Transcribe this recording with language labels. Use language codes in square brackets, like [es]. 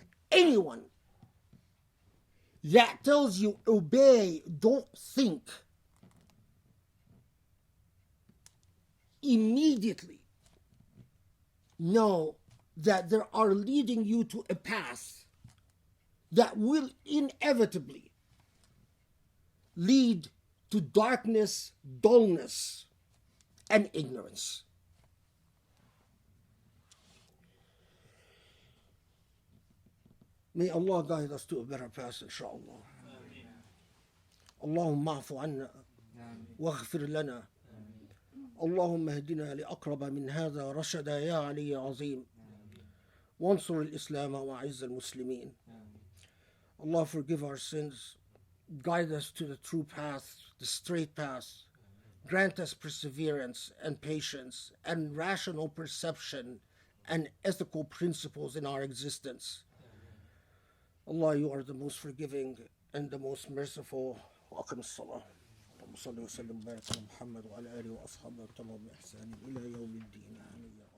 [en] Anyone that tells you obey, don't think, immediately know that they are leading you to a path that will inevitably lead to darkness, dullness, and ignorance. May Allah guide us to a better path, inshallah. [ar] اللهم اعف عنا واغفر لنا اللهم اهدنا لأقرب من هذا رشدا يا علي عظيم وانصر الإسلام وأعز المسلمين. [en] Allah forgive our sins, guide us to the true path, the straight path, grant us perseverance and patience and rational perception and ethical principles in our existence. Allah, you are the most forgiving and the most merciful. [ar] وأقم الصلاة. اللهم صل وسلم وبارك على محمد وعلى آله وأصحابه وتمام بإحسان إلى يوم الدين. آمين.